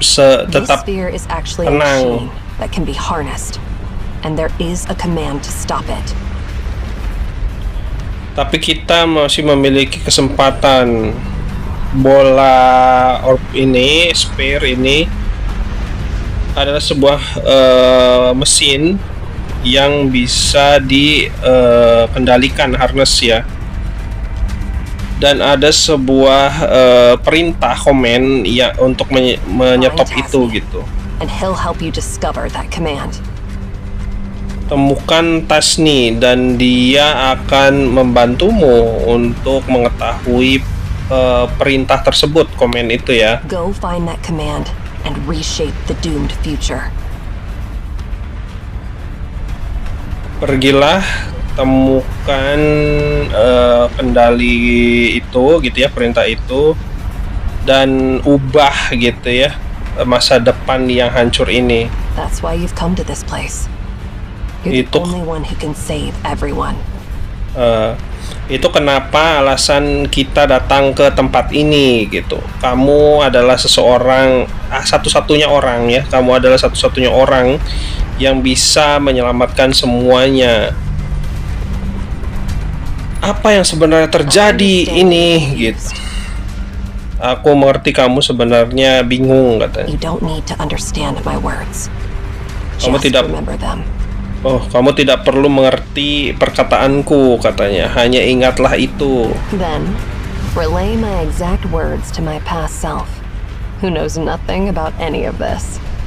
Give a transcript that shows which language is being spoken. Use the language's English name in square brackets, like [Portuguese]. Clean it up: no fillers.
[English] This sphere is actually a [Indonesian] tenang. [English] machine that can be harnessed, and there is a command to stop it. [Indonesian] Tapi kita masih memiliki kesempatan. Bola orb ini, sphere ini adalah sebuah mesin yang bisa dikendalikan, harness ya. Dan ada sebuah perintah komen ya untuk menyetop itu gitu. [English] And he'll help you discover that command. [Indonesian] Temukan Tasni dan dia akan membantumu untuk mengetahui perintah tersebut, komen itu ya. [English] Go find that command and reshape the doomed future. [Indonesian] Pergilah, temukan kendali itu gitu ya, perintah itu, dan ubah gitu ya masa depan yang hancur ini. [English] That's why you've come to this place. You're the [Indonesian] Itu- [English] only one who can save everyone. [Indonesian] Itu kenapa alasan kita datang ke tempat ini gitu. Kamu adalah seseorang, satu-satunya orang ya. Kamu adalah satu-satunya orang yang bisa menyelamatkan semuanya. Apa yang sebenarnya terjadi ini gitu. Aku mengerti kamu sebenarnya bingung katanya. [English] You don't need to understand my words. [Indonesian] Kamu [English] Just [Indonesian] tidak- [English] remember them. [Indonesian] Oh, kamu tidak perlu mengerti perkataanku katanya. Hanya ingatlah itu. [English] Then, relay my exact words to my past self, who knows nothing about any of this.